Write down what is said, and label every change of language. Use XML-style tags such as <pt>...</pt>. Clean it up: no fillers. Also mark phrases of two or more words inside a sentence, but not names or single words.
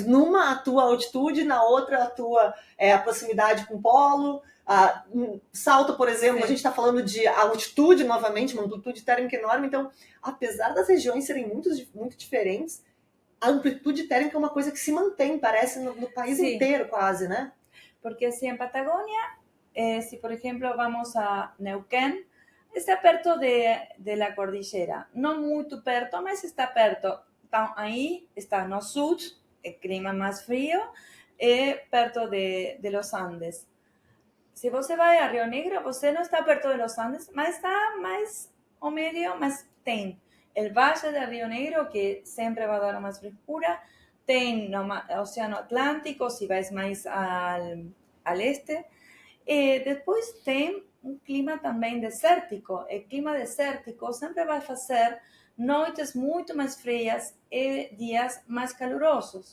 <pt>Numa atua a altitude, na outra atua a proximidade com o polo. Salta, por exemplo, sim, a gente está falando de altitude novamente, uma amplitude térmica enorme. Então, apesar das regiões serem muito diferentes, a amplitude térmica é uma coisa que se mantém, parece, no país sim, inteiro quase, né?</pt> <es>Porque si en Patagonia, si por ejemplo vamos a Neuquén, está perto de la cordillera. No muy</es> <pt>perto, mas está perto. Então, aí está no sur,</pt> <es>el clima más frío,</es> <pt>perto</pt> <es>de los Andes.</es> <pt>Se você vai a Rio Negro, você não está perto</pt> <es>de los Andes,</es> <pt>mas está mais ao meio, mas tem el Valle de Rio Negro, que sempre vai dar mais frescura, tem no Oceano Atlântico, se vais mais</pt> <es>al este.</es> <pt>Depois tem um clima também desértico. O clima desértico sempre vai fazer noites muito mais frias e dias mais calurosos.</pt>